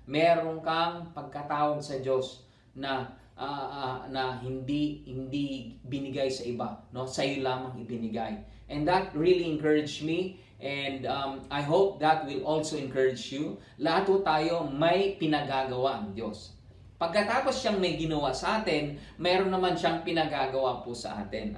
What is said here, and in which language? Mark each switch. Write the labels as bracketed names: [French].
[Filipino] Meron kang pagkatawag sa Diyos na hindi binigay sa iba, no? Sa iyo lamang ibinigay. [English] And that really encouraged me. And I hope that will also encourage you. [Filipino] Lahat po tayo may pinagagawa ang Diyos. Pagkatapos siyang may ginawa sa atin, mayroon naman siyang pinagagawa po sa atin.